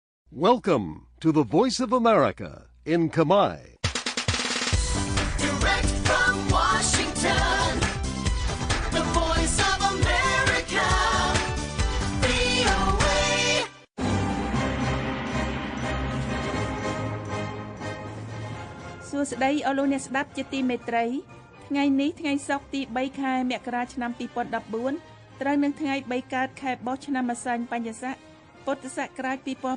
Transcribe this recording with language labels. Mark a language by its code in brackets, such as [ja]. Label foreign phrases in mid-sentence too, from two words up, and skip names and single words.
[en] Welcome to the Voice of America in Khmer. Direct from Washington, the Voice of America, VOA. [km] សួស្តីអស់លោកអ្នកស្ដាប់ជាទីមេត្រីថ្ងៃនេះថ្ងៃសុក្រទី3ខែមករាឆ្នាំ2014ត្រូវនឹងថ្ងៃ3កើតខែបោះឆ្នាំម្សាញ់បញ្ញស័កពុទ្ធសករាជ2557